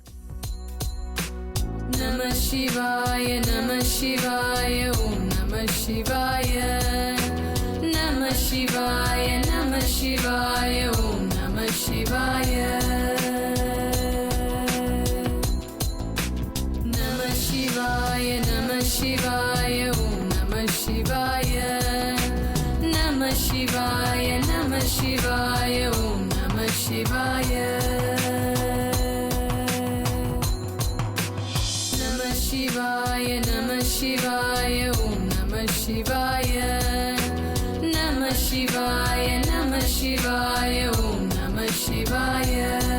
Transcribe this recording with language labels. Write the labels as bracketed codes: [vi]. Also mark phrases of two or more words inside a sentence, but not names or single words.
[sa] नम शिवाय नम शिवाय ॐ नम शिवाय नम शिवाय नम शिवाय ॐ नम शिवाय नम शिवाय नम शिवाय ॐ नम शिवाय नम शिवाय नम शिवाय ॐ नम शिवाय शिवाय नमः शिवाय ॐ नमः शिवाय नमः शिवाय नमः शिवाय ॐ नमः शिवाय